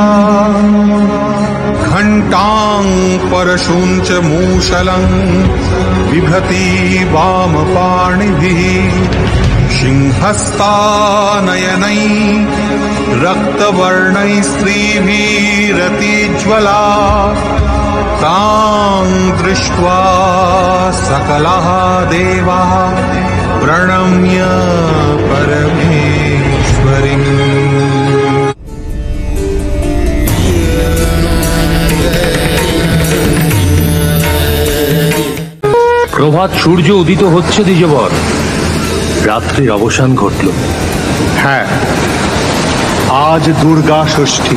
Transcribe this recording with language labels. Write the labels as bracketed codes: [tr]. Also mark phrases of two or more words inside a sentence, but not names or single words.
[sa] घण्टां परशुञ्च मूषलं बिभति वामपाणिभिः सिंहस्तानयनै रक्तवर्णै श्रीभिरतिज्वला तां दृष्ट्वा सकलाः देवाः प्रणम्य परमेश्वरीम्। [bn] প্রভাত সূর্য উদিত হচ্ছে দ্বিজবর, রাত্রির অবসান ঘটল। হ্যাঁ, আজ দুর্গা ষষ্ঠী।